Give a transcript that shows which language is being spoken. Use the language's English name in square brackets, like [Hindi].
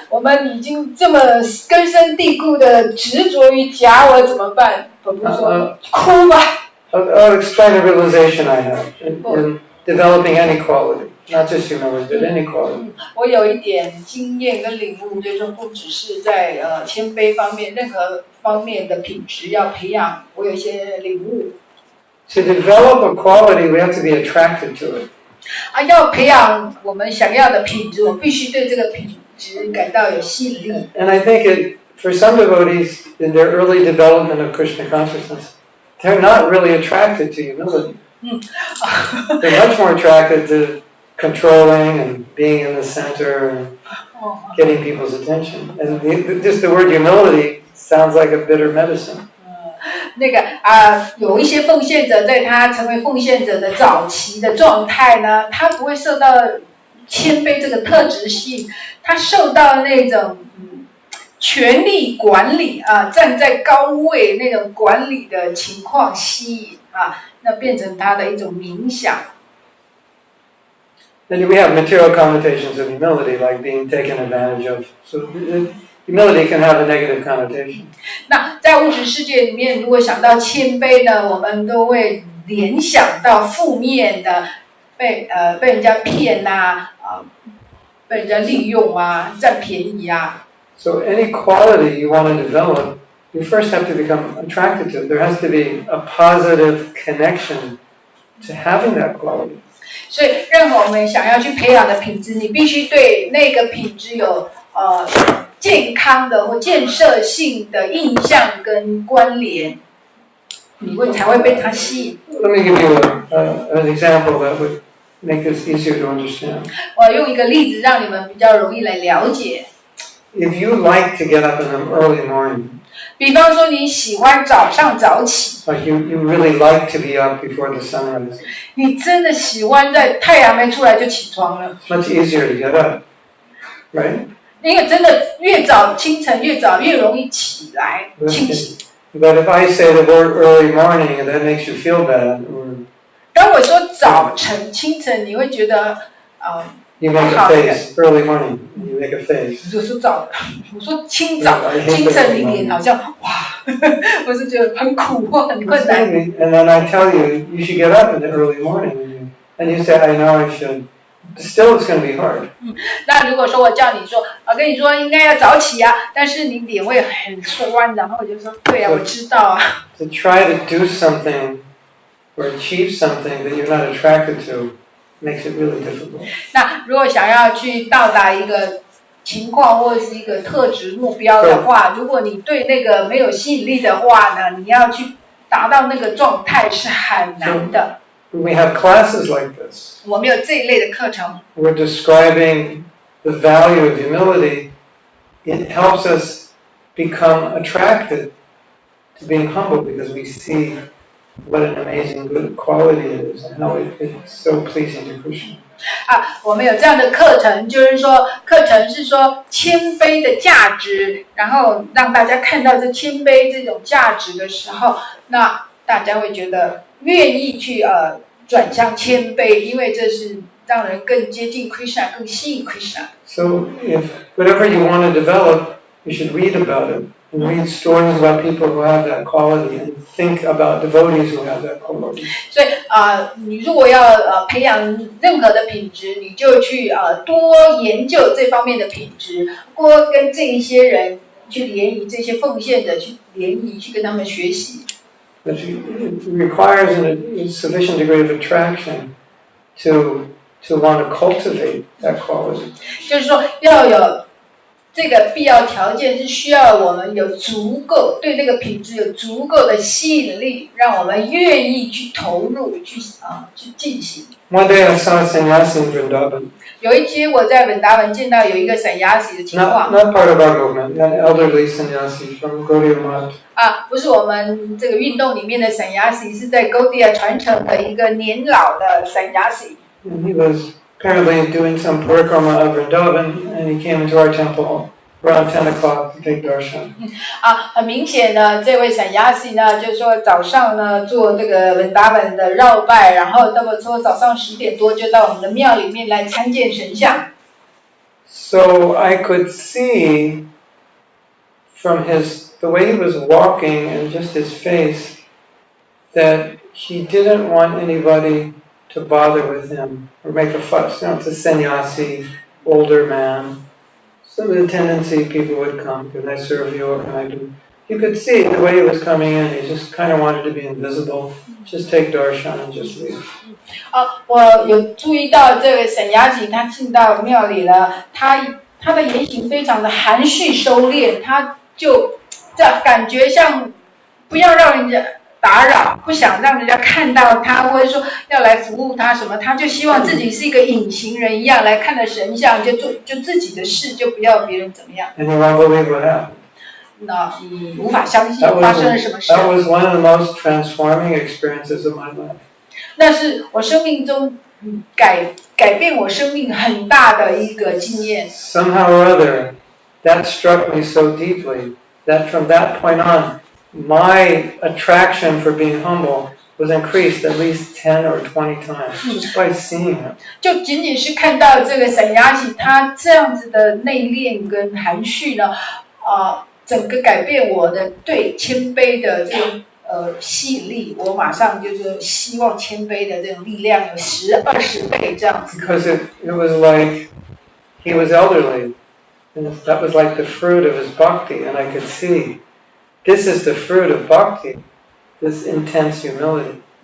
[Chinese] 我们已经这么根深蒂固的执着于假我，怎么办？我不是说哭吧。 [English] I'll explain a realization I have in developing any quality, not just humility, but any quality. [Chinese] 我有一点经验跟领悟，就是不只是在谦卑方面，任何方面的品质要培养，我有一些领悟。 [English] To develop a quality, we have to be attracted to it. [Chinese] 要培养我们想要的品质，我必须对这个品质感到有吸引力。 [English] And I think for some devotees in their early development of Krishna consciousness, they're not really attracted to humility. They're much more attracted to controlling and being in the center and getting people's attention. And just the word humility sounds like a bitter medicine. [Chinese] 那个有一些奉献者在他成为奉献者的早期的状态呢，他不会受到谦卑这个特质吸引，他受到那种权力管理站在高位那种管理的情况吸引那变成他的一种冥想。 [English] Then we have material connotations of humility, like being taken advantage of. So humility can have a negative connotation. [Chinese] 那在物质世界里面，如果想到谦卑呢，我们都会联想到负面的，被人家骗被人家利用占便宜 [English] So any quality you want to develop, you first have to become attracted to it. There has to be a positive connection to having that quality. [Chinese] 所以任何我们想要去培养的品质，你必须对那个品质有健康的或建设性的印象跟关联，你才会被它吸引。 [English] Let me give you an example that would make this easier to understand. [Chinese] 我用一个例子让你们比较容易来了解。 [English] If you like to get up in the early morning, [Chinese] 比方说你喜欢早上早起， [English] like you really like to be up before the sun rises, [Chinese] 你真的喜欢在太阳没出来就起床了。 [English] it's much easier to get up, right? [Chinese] 因为真的越早清晨越早越容易起来清醒。 [English] But if I say the word early morning, that makes you feel bad, or [Chinese] 当我说早晨、清晨，你会觉得 [English] you make a face. Early morning, you make a face. [Chinese] 我说我说清晨，你脸好像哇，我是觉得很苦或很困难。 [English] And then I tell you, you should get up in the early morning, and you say, I know I should. Still, it's going to be hard. [Chinese] 那如果说我叫你说，跟你说应该要早起啊，但是你脸会很酸，然后我就说，对啊，我知道啊。 [English] To try to do something or achieve something that you're not attracted to makes it really difficult. [Chinese] 那如果想要去到达一个情况或者是一个特质目标的话，如果你对那个没有吸引力的话呢，你要去达到那个状态是很难的。 [English] We have classes like this. [Chinese] 我们有这一类的课程。 [English] We're describing the value of humility. It helps us become attracted to being humble because we see what an amazing good quality it is and how it's so pleasing to Krishna. [Chinese] 我们有这样的课程，就是说课程是说谦卑的价值，然后让大家看到这谦卑这种价值的时候，那大家会觉得愿意去转向谦卑，因为这是让人更接近 Krishna， 更吸引 Krishna。 [English] So if whatever you want to develop, you should read about it and read stories about people who have that quality and think about devotees who have that quality. [Chinese] 所以你如果要培养任何的品质，你就去多研究这方面的品质，多跟这一些人去联谊，这些奉献的去联谊，去跟他们学习。 [English] But it requires a sufficient degree of attraction to want to cultivate that quality. [Chinese] 就是说要有这个必要条件，是需要我们有足够对这个品质有足够的吸引力，让我们愿意去投入，去进行。 [English] One day I saw a sannyasi in Vrindavan. [Chinese] 有一天我在文达文见到有一个sannyasi的情况。 [English] Not part of our movement, an elderly sannyasi from Gaudiya Math. [Chinese] 不是我们这个运动里面的sannyasi，是在 Gaudiya 传承的一个年老的sannyasi。 [English] And he was apparently doing some parikrama of Vrindavan, and he came into our temple around 10 o'clock to take darshan. [Chinese] 很明显呢，这位sannyasi呢，就是说早上呢做这个文达文的绕拜，然后那么说早上10点多就到我们的庙里面来参见神像。 [English] So I could see from the way he was walking and just his face that he didn't want anybody to bother with him or make a fuss. You know, it's a sannyasi, older man. So the tendency people would come, can I serve you, what can I do? You could see the way he was coming in, he just kind of wanted to be invisible, just take darshan and just leave. [Chinese] 我有注意到这位sannyasi，他进到庙里了，他的言行非常的含蓄收敛，他就感觉像不要让人家打扰，不想让人家看到他，或者说要来服务他什么，他就希望自己是一个隐形人一样来看着神像，就自己的事，就不要别人怎么样。 [English] And you won't believe what happened. [Chinese] 那你无法相信发生了什么事。 [English] That was one of the most transforming experiences of my life. [Chinese] 那是我生命中改变我生命很大的一个经验。 [English] Somehow or other, that struck me so deeply that from that point on, my attraction for being humble was increased at least 10 or 20 times just by seeing him. [Chinese] 就仅仅是看到这个sannyasi他这样子的内敛跟含蓄呢，整个改变我的对谦卑的这种吸引力，我马上就是希望谦卑的这种力量有10、20倍这样子。 [English] Because it was like he was elderly, and that was like the fruit of his bhakti, and I could see this is the fruit of bhakti, this intense humility.